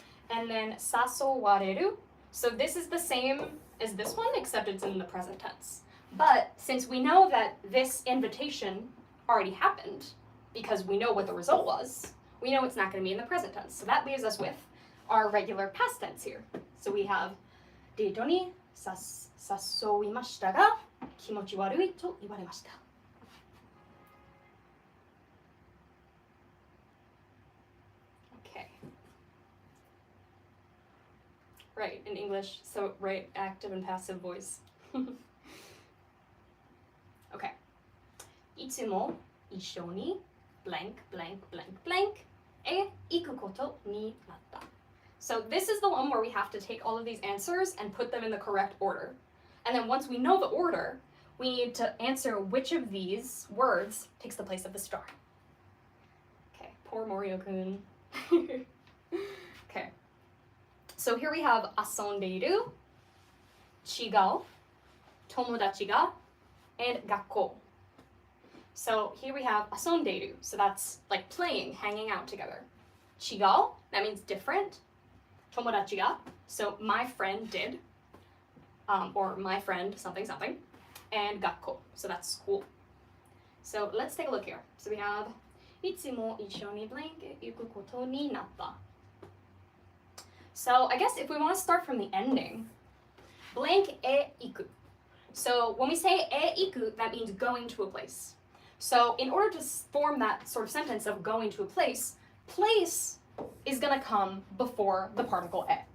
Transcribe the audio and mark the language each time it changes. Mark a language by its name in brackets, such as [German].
[English] And then sasowareru. So this is the same as this one, except it's in the present tense. But since we know that this invitation already happened, because we know what the result was, we know it's not going to be in the present tense. So that leaves us with our regular past tense here. So we have [Japanese] デートに誘いましたが気持ち悪いと言われました。 [English] Okay. Right, in English, so right, active and passive voice. Okay. [Japanese] いつも一緒に blank, blank, blank, blank へ行くことになった。 [English] So this is the one where we have to take all of these answers and put them in the correct order. And then once we know the order, we need to answer which of these words takes the place of the star. Okay, poor Morio-kun. Okay. So here we have 遊んでいる, 違う, 友達が, and 学校. So here we have 遊んでいる. So that's like playing, hanging out together. 違う, that means different. 友達が, so my friend did, or my friend something something, and 学校, so that's school. So let's take a look here. So we have [Japanese] いつも一緒に blank 行くことになった. [English] So I guess if we want to start from the ending, blank へ行く. So when we say へ行く, that means going to a place. So in order to form that sort of sentence of going to a place is going to come before the particle e.